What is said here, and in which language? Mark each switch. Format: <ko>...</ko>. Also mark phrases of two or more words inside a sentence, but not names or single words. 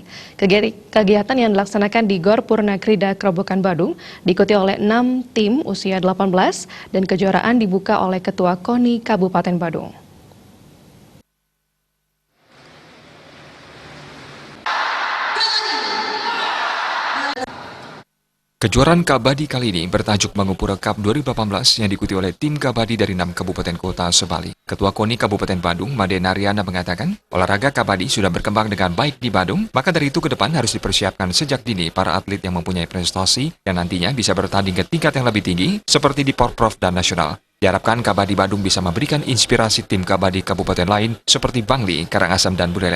<id>Kegiatan yang dilaksanakan di Gor Purnakrida Kerobokan Badung diikuti oleh 6 tim usia 18 dan kejuaraan dibuka oleh Ketua KONI Kabupaten Badung. Kejuaraan Kabadi kali ini bertajuk Mangupura Cup 2018 yang diikuti oleh tim Kabadi dari 6 kabupaten kota sebali. Ketua KONI Kabupaten Badung, Made Naryana mengatakan, olahraga Kabadi sudah berkembang dengan baik di Badung, maka dari itu ke depan harus dipersiapkan sejak dini para atlet yang mempunyai prestasi yang nantinya bisa bertanding ke tingkat yang lebih tinggi seperti di Porprov dan nasional. Diharapkan Kabadi Badung bisa memberikan inspirasi tim Kabadi kabupaten lain seperti Bangli, Karangasem, dan Buleleng.</id>